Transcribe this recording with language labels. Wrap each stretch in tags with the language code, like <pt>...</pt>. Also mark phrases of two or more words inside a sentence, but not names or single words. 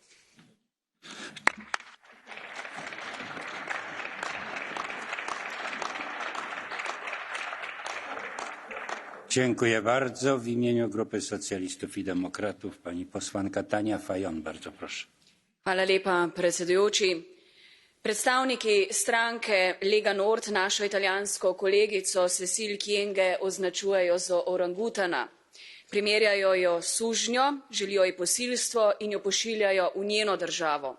<pl>Dziękuję bardzo. W imieniu Grupy Socjalistów i Demokratów pani posłanka Tania Fajon. Bardzo proszę.</pl> <sl>Hvala lepa, predsedujoči. Predstavniki stranke Lega Nord našo italijansko kolegico Cecil Kyenge označujejo za orangutana. Primerjajo jo s sužnjo, želijo ji posilstvo in jo pošiljajo v njeno državo.</sl>